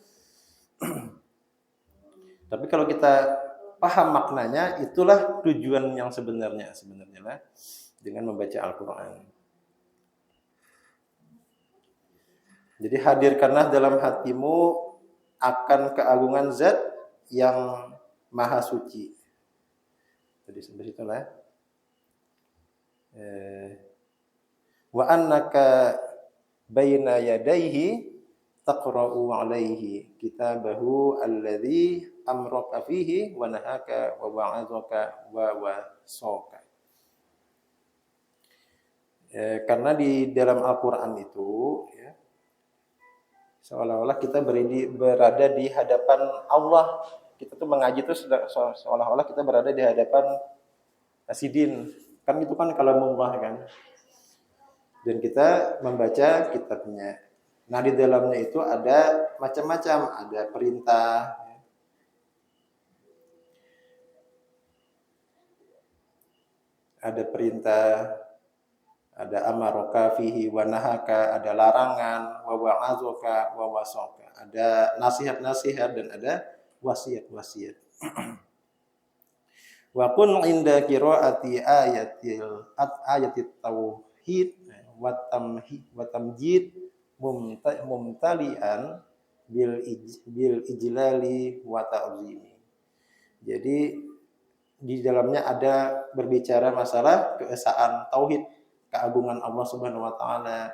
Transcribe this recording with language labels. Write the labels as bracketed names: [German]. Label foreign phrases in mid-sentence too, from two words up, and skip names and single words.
[Indonesian] Tapi kalau kita paham maknanya, itulah tujuan yang sebenarnya lah dengan membaca Al-Quran. Jadi hadirkanlah dalam hatimu akan keagungan Zat yang Maha Suci. Jadi sampai situlah. [Arabic] وأنك بين يديه تقرأ عليه كتابه الذي أمرك فيه ونهاك ووعظك ووصاك. [Indonesian] Karena di dalam Al-Qur'an itu ya, seolah-olah kita berada di hadapan Allah. Kita tuh mengaji itu seolah-olah kita berada di hadapan Sidin. Kan itu kan kalamullah kan. Dan kita membaca kitabnya. Nah, di dalamnya itu ada macam-macam, ada perintah, ada perintah, ada [Arabic] أمرك فيه ونهاك, [Indonesian] ada larangan, [Arabic] ووعظك ووصاك, [Indonesian] ada nasihat-nasihat dan ada wasiat-wasiat. [Arabic] وكن عند قراءة آيات التوحيد والتمجيد ممتلئا بالإجلال والتعظيم. [Indonesian] Jadi di dalamnya ada berbicara masalah keesaan tauhid, keagungan Allah [Arabic] سبحانه وتعالى.